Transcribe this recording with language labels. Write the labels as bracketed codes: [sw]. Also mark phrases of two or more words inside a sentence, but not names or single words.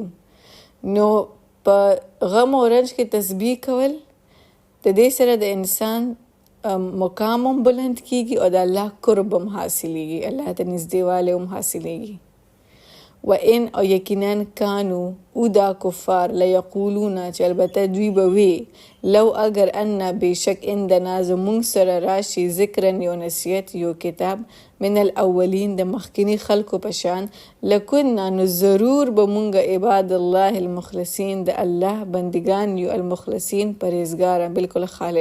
[ps] نو په غم او رنج کې تسبیح کول د دې سره د انسان مقام هم بلند کیږي او د الله قرب هم حاصلېږي، الله ته نږدېوالی هم حاصلېږي. و ان او یقینا کانو او دا کفار لیقولون چې البته دوی به وي لو اگر ان بېشک عندنا زمونږ سره راشي ذکرن یو نصیحت یو کتاب [ar] من الاولین [ps] د مخکینی خلکو په شان لکنا نو ضرور به مونږ [ar] عباد الله المخلصین [ps] د الله بندگان یو المخلصین پرهیزګاره بالکل خالص.